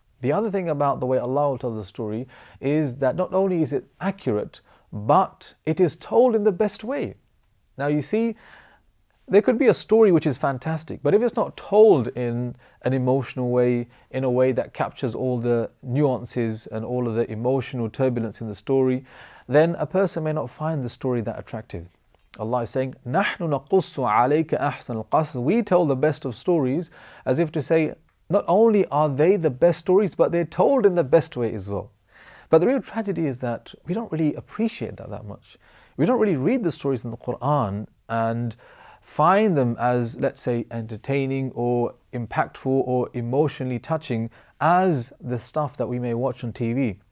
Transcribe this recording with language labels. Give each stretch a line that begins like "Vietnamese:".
English: The other thing about the way Allah will tell the story is that not only is it accurate, but it is told in the best way. Now you see, there could be a story which is fantastic, but if it's not told in an emotional way, in a way that captures all the nuances and all of the emotional turbulence in the story, then a person may not find the story that attractive. Allah is saying,
Arabic: نَحْنُ نَقُصُّ عَلَيْكَ أَحْسَنَ الْقَصَصِ.
English: We tell the best of stories, as if to say, not only are they the best stories, but they're told in the best way as well. But the real tragedy is that we don't really appreciate that much. We don't really read the stories in the Quran and find them as, let's say, entertaining or impactful or emotionally touching as the stuff that we may watch on TV.